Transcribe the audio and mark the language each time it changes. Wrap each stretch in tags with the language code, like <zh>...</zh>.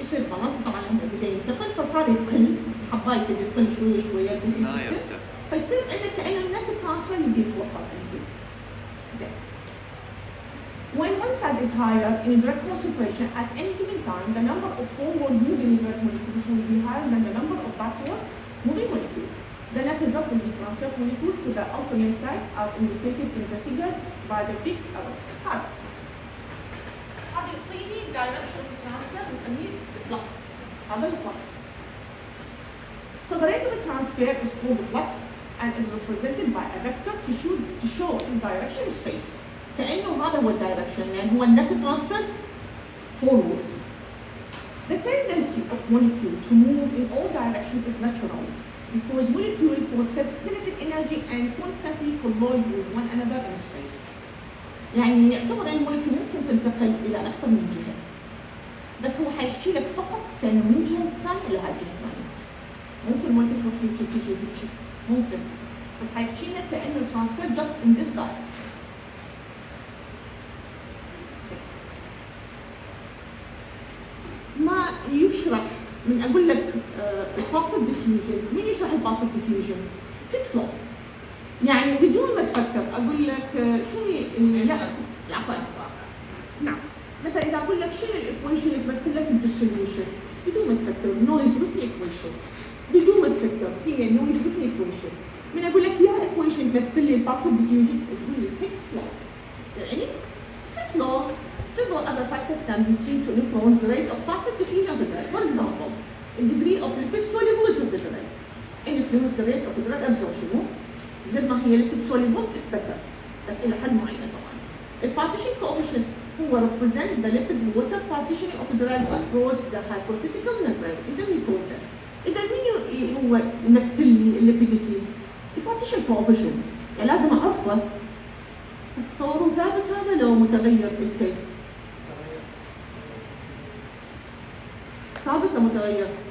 <ar>يصير بالانس طبعا لما بدا ينتقل فصار يقل حبايب بدا يقل شويه شويه فيصير عندك كأنه النت ترانسفير اللي يتوقع عندك. زين.</ar> <en>When one side is higher in drug concentration at any given time, the number of forward moving drug molecules will be higher than the number of backward moving molecules. The net result will be transfer molecule to the alternate side as indicated in the figure by the big arrow.</en> <ar>هذا يعطيني</ar> <en>direction of transfer</en> <ar>بنسميه flux. هذا الفلكس.</ar> <en>So the rate of transfer is called flux and is represented by a vector to show its direction in space.</en> <ar>كأنه هذا هو الدايركشن لأن هو النت</ar> <en>transfer forward. The tendency of molecule to move in all directions is natural because molecules possess kinetic energy and constantly collide with one another in space.</en> <ar>يعني يعتبر ان المولكيول ممكن تنتقل الى اكثر من جهه. بس هو حيحكي لك فقط كانه من جهه ثانيه الى هالجهه الثانيه. ممكن المولكيول تروح هيك تجي هيك ممكن. بس حيحكي لك كانه</ar> <en>transfer just in this direction.</en> <ar>ما يشرح من اقول لك الباسيف ديفيوجن، مين يشرح الباسيف ديفيوجن؟ فيكس لو. يعني بدون ما تفكر اقول لك شو هي عفوا نعم مثلا اذا اقول لك شنو الايكويشن اللي تمثل لك الديسوليوشن بدون ما تفكر نويز ريتمي ايكويشن بدون ما تفكر هي نويز ريتمي ايكويشن. من اقول لك يا ايكويشن تمثل لي الباسيف ديفيوجن تقول لي فيكس لو. يعني فيكس لو</ar> <en>several other factors can be seen to influence the rate of passive diffusion of the drug. For example, the degree of lipid solubility of the drug influence the rate of the drug absorption.</en> <ar>قد ما هي</ar> <en>lipid soluble is better</en> <ar>بس إلى حد معين طبعا.</ar> <en>البارتيشن coefficient هو represent the lipid water partitioning of the drug across the hypothetical membrane in the mucosa.</en> <ar>إذا مين هو يمثل لي الليبيديتي؟ البارتيشن coefficient يعني لازم أعرفه. تتصوروا ثابت هذا لو متغير الكي؟ ثابت لو متغير؟</ar>